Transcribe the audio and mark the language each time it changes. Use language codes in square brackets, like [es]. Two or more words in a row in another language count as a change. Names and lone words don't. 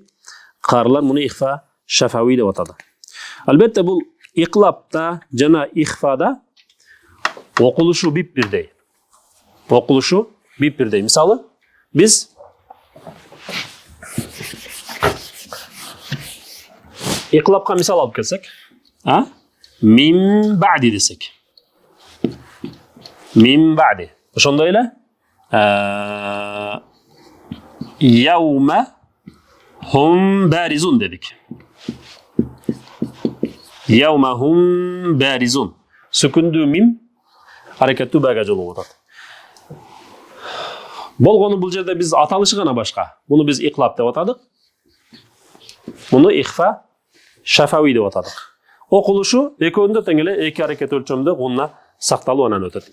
[ky] Карлар муну [ar] إخفاء شفوي [ky] деп атады. Албетте бул иқлапта жана ихфада окулушу бип-бирдей. Окулушу бип-бирдей. Мисалы, биз иқлапка мисал алып келсек, [ar] مِنْ بَعْدِ [ky] десек. [ar] مِنْ بَعْدِ. [ky] Ошондой эле [ar] يَوْمَ هُمْ بَارِزُونَ [ky] дедик. [ar] يَوْمَ هُمْ بَارِزُونَ. [ky] Сүкүндүү мим аракеттүү бага жолугуп атат. Болгону бул жерде биз аталышы гана башка. Муну биз иқлап деп атадык. Муну [ar] إخفاء شفوي [ky] деп атадык. Окулушу экөөндө тең эле эки аракет өлчөмдө гунна сакталуу анан өтөт.